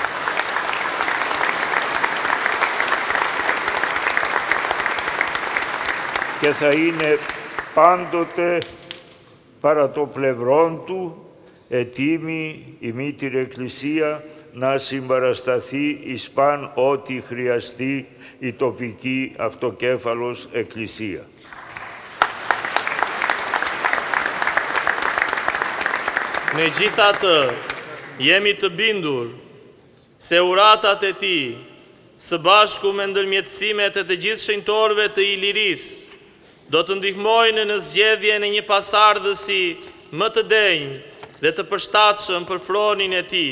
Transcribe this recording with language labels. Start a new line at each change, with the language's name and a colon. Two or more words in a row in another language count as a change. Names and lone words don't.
Greek: πάντοτε παρά το πλευρόν του ετοίμη η μήτηρη Εκκλησία να συμπαρασταθεί εις παν ό,τι χρειαστεί η τοπική αυτοκέφαλος Εκκλησία.
Albanian: Megjithatë, jemi të bindur se uratat e tij, së bashku me ndërmjetësimet e të gjithë shenjtorëve të Ilirisë, do të ndihmojnë në zgjedhjen e një pasardhësi më të denjë dhe të përshtatshëm për fronin e tij.